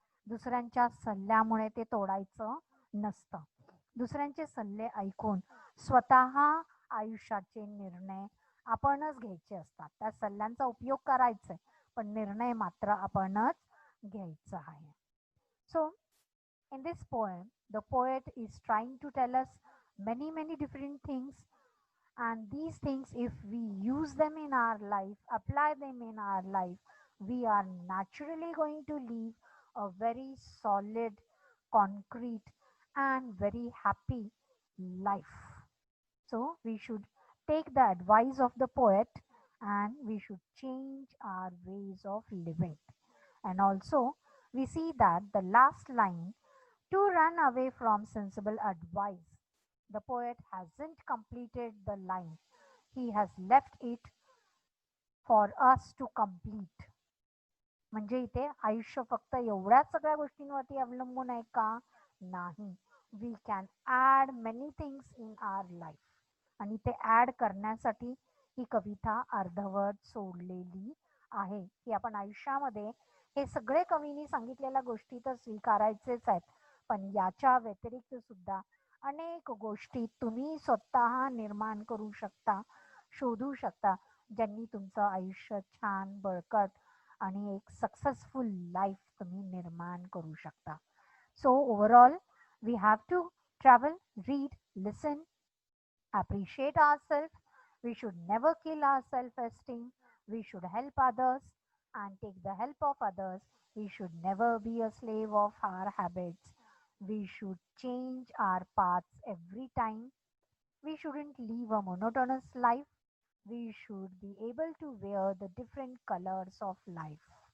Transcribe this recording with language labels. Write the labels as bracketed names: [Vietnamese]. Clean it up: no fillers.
[Marathi] दुसऱ्यांच्या सल्ल्यामुळे ते तोडायचं नसतं. दुसऱ्यांचे सल्ले ऐकून स्वतः आयुष्याचे निर्णय आपणच घ्यायचे असतात. त्या सल्ल्यांचा उपयोग करायचा पण निर्णय मात्र आपणच घ्यायचा आहे. [English] So in this poem, the poet is trying to tell us many different things, and these things, if we use them in our life, apply them in our life, we are naturally going to live a very solid, concrete, and very happy life. So, we should take the advice of the poet and we should change our ways of living. And also, we see that the last line, to run away from sensible advice, the poet hasn't completed the line. He has left it for us to complete. [Marathi] म्हणजे इथे आयुष्य फक्त एवढ्याच सगळ्या गोष्टींवरती अवलंबून आहे का? नाही. [English] we can add many things in our life [Marathi] आणि ते ॲड करण्यासाठी ही कविता अर्धवट सोडलेली आहे की आपण आयुष्यामध्ये हे सगळे कवींनी सांगितलेल्या गोष्टी तर स्वीकारायचेच आहेत, पण याच्या व्यतिरिक्त सुद्धा अनेक गोष्टी तुम्ही स्वतः निर्माण करू शकता, शोधू शकता, ज्यांनी तुमचं आयुष्य छान बळकट आणि एक सक्सेसफुल लाईफ तुम्ही निर्माण करू शकता. [English] So overall we have to travel, read, listen, appreciate ourselves. We should never kill our self esteem. We should help others and take the help of others. We should never be a slave of our habits. We should change our paths every time. We shouldn't live a monotonous life. We should be able to wear the different colors of life.